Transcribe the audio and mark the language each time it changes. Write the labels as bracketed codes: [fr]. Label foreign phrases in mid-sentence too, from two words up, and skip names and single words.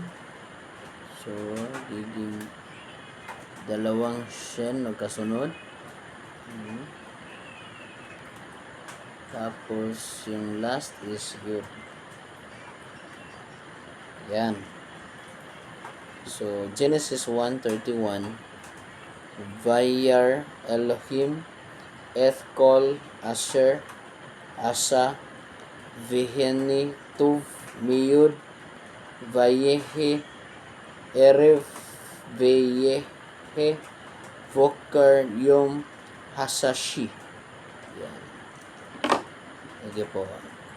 [tl] So giging dalawang shen magkasunod. Tapos yung last is yud. Yan. So Genesis 1:31, [he] וירא אלהים את כל אשר עשה והנה טוב מאד ויהי ערב ויהי בקר יום הששי. [tl] Yan. Okay po.